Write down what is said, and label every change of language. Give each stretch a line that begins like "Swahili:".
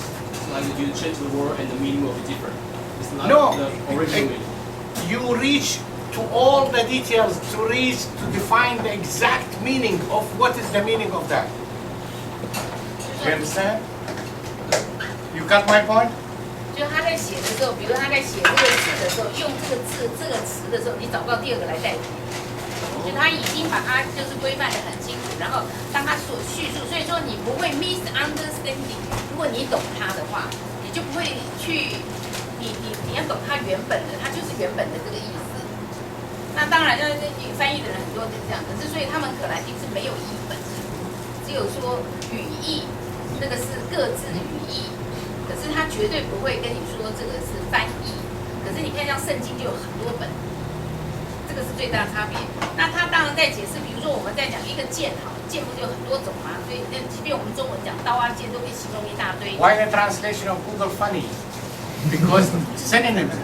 English: It's like you change the word and the meaning will be different. It's not No, the original meaning. you reach to all the details to define the exact meaning of what is the meaning of that. You understand? You got my point?
Chinese: 就他在写的时候，比如他在写这个字的时候，用这个字这个词的时候，你找不到第二个来代替。就他已经把它就是规范的很清楚，然后当他所叙述，所以说你不会 misunderstanding。如果你懂他的话，你就不会去，你要懂他原本的，他就是原本的这个意思。那当然，就是翻译的人很多是这样，可是所以他们可兰经是没有译本，只有说语义，那个是各自语义。可是他绝对不会跟你说这个是翻译，可是你看像圣经就有很多本，这个是最大的差别。那他当然在解释，比如说我们在讲一个剑，好，剑不就有很多种吗？所以那即便我们中文讲刀啊剑，都可以形容一大堆。
English: Why the translation of Google funny? Because synonyms.